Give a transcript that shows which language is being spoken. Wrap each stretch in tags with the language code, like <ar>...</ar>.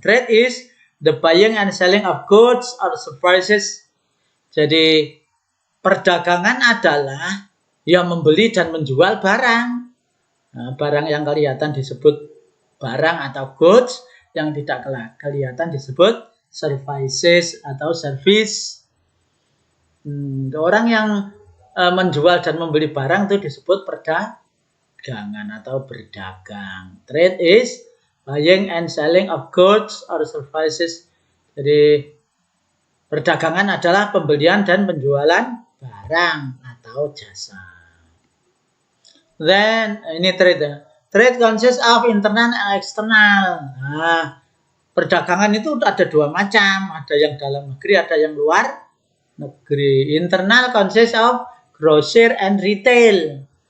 <en>Trade is the buying and selling of goods or services.</en> <id>Jadi perdagangan adalah yang membeli dan menjual barang. Nah, barang yang kelihatan disebut barang atau goods, yang tidak kelihatan disebut services atau service. Orang yang menjual dan membeli barang itu disebut perdagangan atau berdagang.</id> <en>Trade is buying and selling of goods or services.</en> <id>Jadi perdagangan adalah pembelian dan penjualan barang atau jasa.</id> <en>Then ini trade. Trade consists of internal and external.</en> <id>Nah, perdagangan itu ada 2 macam, ada yang dalam negeri, ada yang luar negeri.</id> <en>Internal consists of grocer and retail.</en>